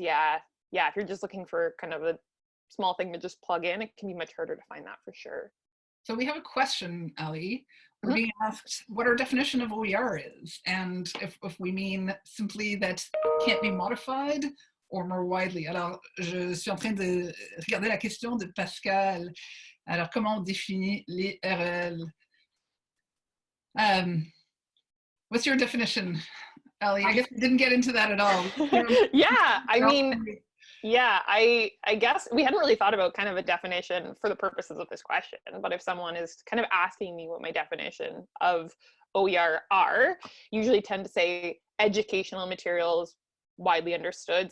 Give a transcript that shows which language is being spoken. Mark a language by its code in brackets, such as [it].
[en] Yeah, if you're just looking for kind of a small thing to just plug in, it can be much harder to find that for sure. So we have a question, Ali. We're being asked what our definition of OER is, and if we mean simply that it can't be modified or more widely. [fr] Alors, je suis en train de regarder la question de Pascal. Alors, comment on définit les REL? [en] What's your definition, Ali? I guess we didn't get into that at all. Yeah, I mean, yeah, I guess we hadn't really thought about kind of a definition for the purposes of this question, but if someone is kind of asking me what my definition of OER are, usually tend to say educational materials widely understood.